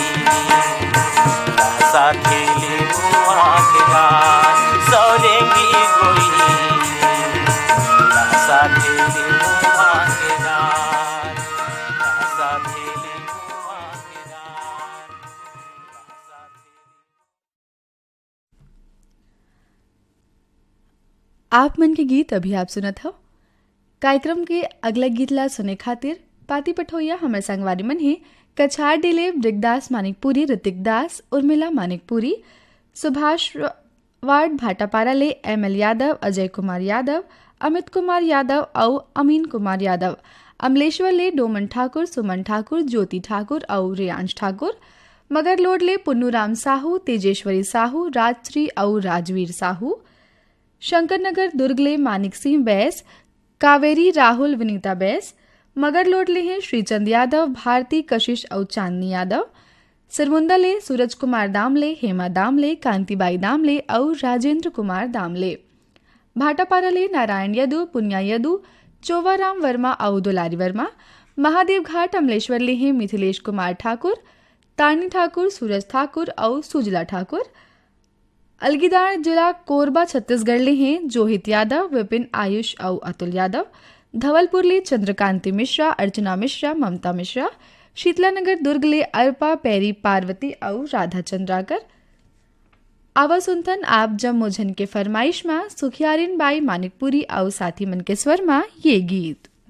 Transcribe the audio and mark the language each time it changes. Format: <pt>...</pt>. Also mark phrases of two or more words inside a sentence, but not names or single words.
<hne>लहसा थेली मुआ के डार सौरेंगी गोई लहसा थेली मुआ के डार लहसा थेली आप मन के गीत अभी आप सुनत हो। कार्यक्रम के अगला गीत ला सुने खातिर पाती पठोइया हमर संगवारी मन है कछार डिले ब्रिगदास मानिकपुरी, ऋतिक दास, उर्मिला मानिकपुरी, सुभाष वार्ड भाटापारा ले ML यादव, अजय कुमार यादव, अमित कुमार यादव और अमीन कुमार यादव, अमलेश्वर ले डोमन ठाकुर, सुमन ठाकुर, ज्योति ठाकुर और रियांश ठाकुर, मगर लोड ले पुन्नूराम साहू, तेजेश्वरी साहू, राजश्री और राजवीर साहू, शंकरनगर दुर्ग ले मानिक सिंह बैस, कावेरी राहुल विनीता बैस, मगर लोड ले हैं श्रीचंद यादव, भारती कशिश और चांदनी यादव, सिरमुंदा ले सूरज कुमार दामले, हेमा दामले, कांतिबाई दामले और राजेंद्र कुमार दामले, भाटापारा ले नारायण यदु, पुनिया यदु, चोवाराम वर्मा और दुलारी वर्मा, महादेव घाट अमलेश्वर ले हैं मिथिलेश कुमार ठाकुर, तारनी ठाकुर, सूरज ठाकुर और सुजला ठाकुर, अलगीदार जिला कोरबा छत्तीसगढ़ ले हैं जोहित यादव, विपिन आयुष और अतुल यादव, धवलपुर ले चंद्रकांति मिश्रा, अर्चना मिश्रा, ममता मिश्रा, शीतलानगर दुर्ग ले अर्पा पैरी पार्वती और राधा चंद्राकर। आवा सुनतन आप जब मुझन के फरमाइश में सुखियारिन बाई मानिकपुरी और साथी मन के स्वर में ये गीत।</hne>